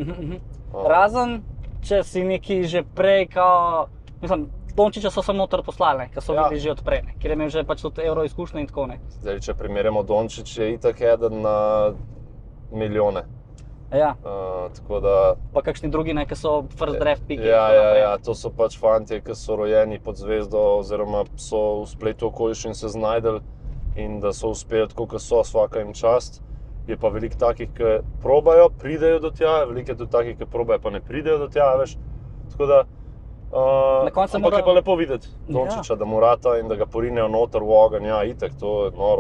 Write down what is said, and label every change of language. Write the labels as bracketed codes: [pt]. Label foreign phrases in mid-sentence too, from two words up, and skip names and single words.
[sl] Razen, če si neki že prej, mislim, Dončića so samo noter poslali, ker so bili že od prej, ker je imel že pač tudi Euro izkušnje in tako ne. Zdaj, če primerjamo, Dončić je itak eden na milijone. Ja. Tako da... Pa kakšni drugi, ki so [en] first draft [sl] piki. Ja, to so pač fantje, ki so rojeni pod zvezdo oziroma so v spletu okoliščin se znajdeli in da so uspeli tako, kot so, [hr] svaka jim čast. [sl] Je pa veliko takih, ki probajo, pridejo do tja, veliko je tudi takih, ki probajo, pa ne pridejo do tja, veš. Tako da, ampak je pa lepo videti Dončića, da mu rata in da ga porinejo noter v ogenj, ja, itak, to je noro.